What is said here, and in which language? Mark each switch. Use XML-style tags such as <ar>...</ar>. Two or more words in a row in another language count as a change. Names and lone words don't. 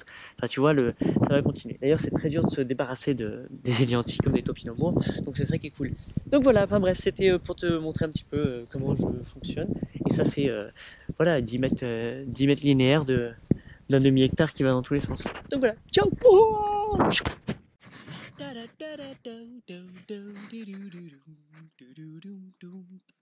<fr>Enfin, tu vois, ça va continuer. D'ailleurs, c'est très dur de se débarrasser des éliantis comme des topinambours. Donc c'est ça qui est cool. Donc voilà, enfin bref, c'était pour te montrer un petit peu comment je fonctionne. Et ça, c'est, voilà, 10 mètres linéaires d'un demi-hectare qui va dans tous les sens. Donc voilà, ciao. Da da da da do do do do do do do do do do do.</fr>